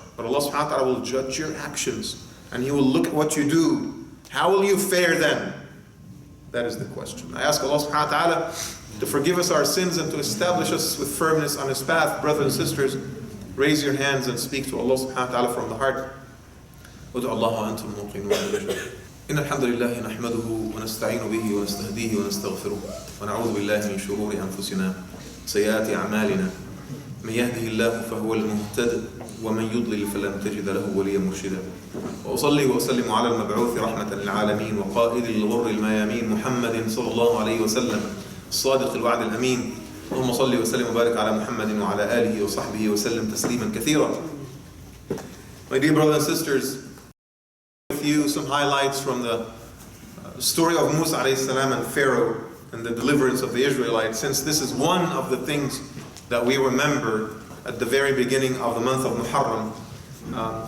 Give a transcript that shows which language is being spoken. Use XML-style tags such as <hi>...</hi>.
<en>But Allah subhanahu wa ta'ala will judge your actions. And He will look at what you do. How will you fare then? That is the question. I ask Allah subhanahu wa ta'ala to forgive us our sins and to establish us with firmness on His path. Brothers and sisters, raise your hands and speak to Allah subhanahu wa ta'ala from the heart.</en> <ar>وَدُعُ اللَّهَ وَأَنْتُمْ مُوقِنُونَ. إن الحمد لله نحمده ونستعين به ونستهديه ونستغفره ونعوذ بالله من شرور أنفسنا سيئات أعمالنا من يهده الله فهو المهتد ومن يضلل فلن تجد له وليا مرشدا وأصلي وأسلم على المبعوث رحمة للعالمين وقائد الغر الميامين محمد صلى الله عليه وسلم الصادق الوعد الأمين اللهم صل وسلم وبارك على محمد وعلى آله وصحبه وسلم تسليما كثيرا.</ar> <en>My dear brothers and sisters, you some highlights from the story of Musa alayhi salam and Pharaoh and the deliverance of the Israelites, since this is one of the things that we remember at the very beginning of the month of Muharram.</en>